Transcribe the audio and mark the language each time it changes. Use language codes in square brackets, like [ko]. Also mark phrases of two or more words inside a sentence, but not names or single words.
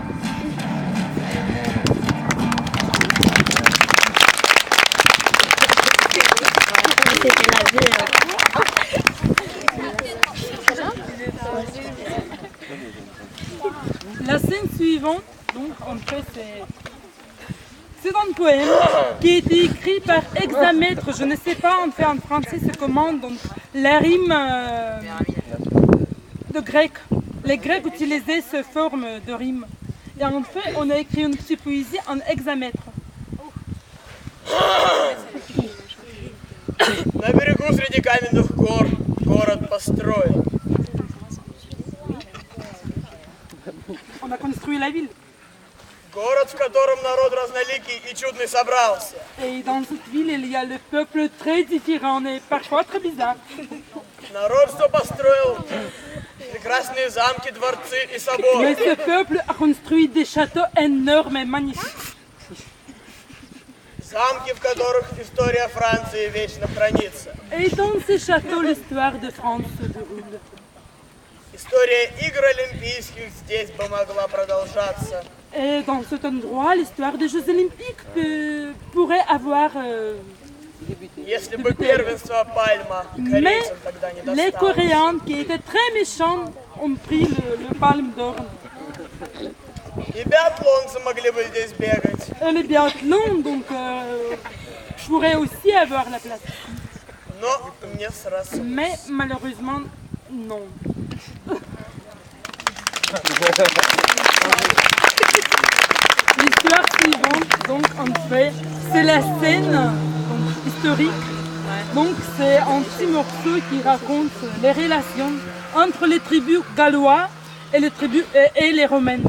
[fr] La scène suivante, donc en fait c'est un poème qui a été écrit par hexamètre, je ne sais pas en fait en français c'est comment, donc la rime de grec. Les Grecs utilisaient cette forme de rime. Et en fait on a écrit une petite poésie en hexamètre. [ru] На берегу среди каменных гор город построил. [fr] On a construit la ville. [ru] Город, в котором народ разноликий и чудный собрался. [fr] Et dans cette ville, il y a le peuple très différent et parfois très bizarre. [ru] Народ, что построил прекрасные замки, дворцы и [fr] Mais [ru] соборы. [fr] ce peuple a construit des châteaux énormes et magnifiques. [ru] Замки, в которых история Франции вечно хранится. [fr] Et dans ces châteaux, l'histoire de France se déroule. [ru] История игр олимпийских здесь бы могла продолжаться. [fr] Et dans cet endroit, l'histoire des Jeux Olympiques pourrait avoir... [ru] Если бы первенство Пальма [fr] Mais [ru] корейцам тогда не [fr] les [ru] досталось. [fr] Coréens, qui étaient très méchants, ont pris le palme d'or. [ru] И биатлонцы могли бы здесь бегать. [fr] Et les biathlons, donc, pourraient aussi avoir la place. [ru] Но не срослось. [fr] Mais malheureusement, non. L'histoire suivante, donc en fait, c'est la scène donc, historique. Donc c'est un petit morceau qui raconte les relations entre les tribus gallois et les tribus et les romaines.